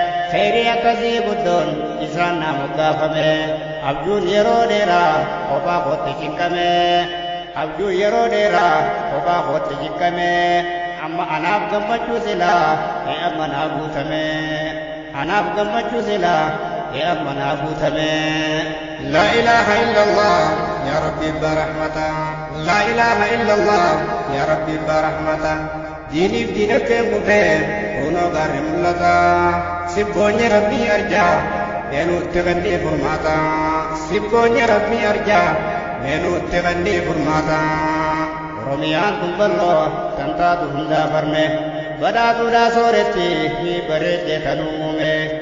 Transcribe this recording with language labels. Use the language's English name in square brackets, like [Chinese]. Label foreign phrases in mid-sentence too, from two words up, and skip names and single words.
[Oromo] Khayrii akkasii guddoon isaan naa moggaafame. Abjuun yeroo dheeraa kophaa kootti jikkame. Abjuun yeroo dheeraa kophaa kootti jikkame. Amma anaaf gammachuu silaa, ee amma naa guutame. Anaaf gammachuu silaa, ee amma naa guutame. [Arabic] لا إله إلا الله، يا ربي برحمته. لا إله إلا الله، يا ربي برحمته. [Oromo] Diiniif diinatti kufee kunoo gaarri mul'ata. Sibboonye Rabbii arjaa, meenuutti kannee furmaata. Sibboonye Rabbii arjaa, meenuutti kannee furmaata. Oromiyaan kun bal'oo kan taatu hundaa barme. Badhaatuudhaa sooretti ni bareedde kan uume.